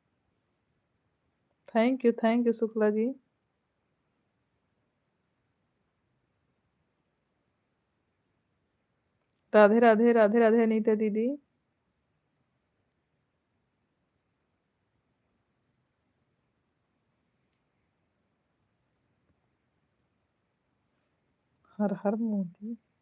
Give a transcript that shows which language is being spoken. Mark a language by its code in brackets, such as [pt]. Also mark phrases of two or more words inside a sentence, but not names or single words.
[en] thank you [hi] शुक्ला जी। राधे राधे राधे राधे अनीता दीदी। हर हर मोदी।